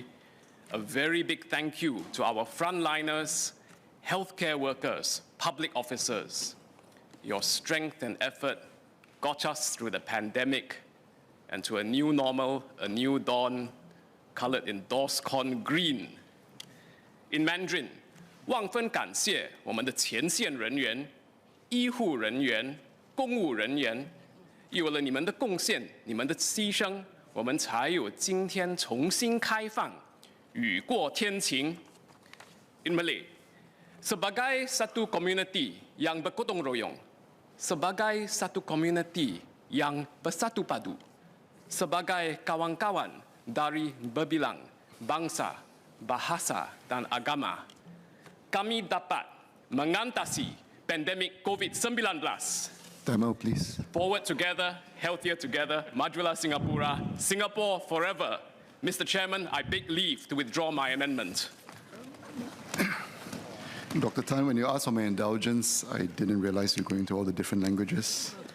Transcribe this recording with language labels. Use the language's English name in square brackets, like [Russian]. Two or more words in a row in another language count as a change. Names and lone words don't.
[English] A very big thank you to our frontliners, healthcare workers, public officers. Your strength and effort got us through the pandemic and to a new normal, a new dawn, colored in DORSCON green. In Mandarin, [Chinese] 万分感谢我们的前线人员、医护人员、公务人员，有了你们的贡献、你们的牺牲，我们才有今天重新开放、雨过天晴。 [English] In Malay, [Malay] sebagai satu community yang bergotong royong, sebagai satu community yang bersatu padu, sebagai kawan-kawan dari berbilang bangsa, bahasa dan agama, kami dapat mengatasi pandemik COVID-19. [English] Demo, please. Forward together, healthier together, [Malay] Majulah Singapura, [English] Singapore forever. Mr. Chairman, I beg leave to withdraw my amendment. Dr. Tan, when you asked for my indulgence, I didn't realize you're going to all the different languages.